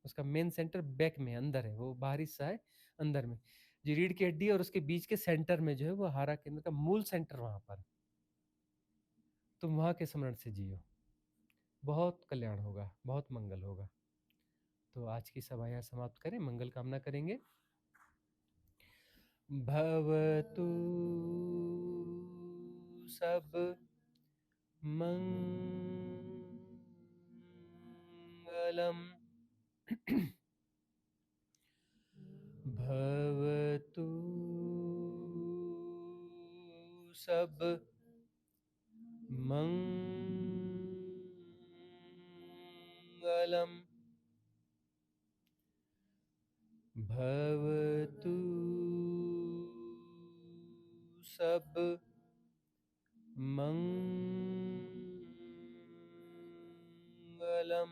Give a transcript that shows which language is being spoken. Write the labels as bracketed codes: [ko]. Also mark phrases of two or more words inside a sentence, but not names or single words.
[hi] उसका [en] main center [hi] बैक में अंदर है, वो बाहरी हिस्सा है अंदर में। जो रीढ़ की हड्डी है और उसके बीच के सेंटर में जो है वो हारा केंद्र का मूल सेंटर वहां पर। तुम वहां के स्मरण से जियो, बहुत कल्याण होगा, बहुत मंगल होगा। तो आज की सभा यहाँ समाप्त करें, मंगल कामना करेंगे। [sa] भवतु सब मंगलम भवतु सब मंगलम भवतु सब मंगलम।